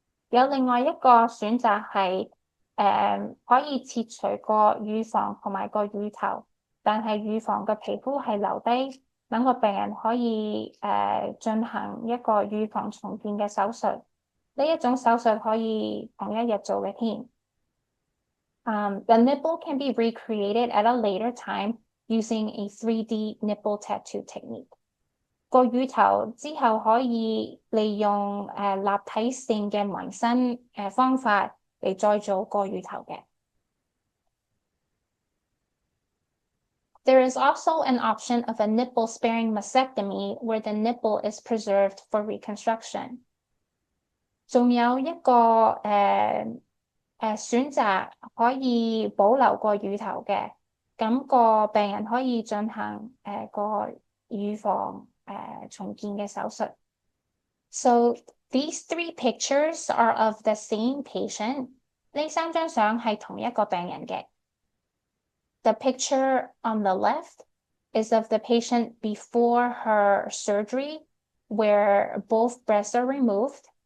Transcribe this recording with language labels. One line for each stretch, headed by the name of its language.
Cantonese: 有另外一個選擇係可以切除個乳房同埋個乳頭，但係乳房嘅皮膚係留低，等個病人可以進行一個乳房重建嘅手術。呢一種手術可以同一日做嘅添。
English: The nipple can be recreated at a later time using a 3D nipple tattoo technique.
Cantonese: 個乳頭之後可以利用立體性嘅紋身方法嚟再做個乳頭嘅。
English: There is also an option of a nipple-sparing mastectomy where the nipple is preserved for reconstruction.
Cantonese: 仲有一個選擇可以保留個乳頭嘅，咁個病人可以進行個乳房重建嘅手術。
English: So these three pictures are of the same patient.
Cantonese: 呢三張相係同一個病人嘅。
English: The picture on the left is of the patient before her surgery, where both breasts are removed.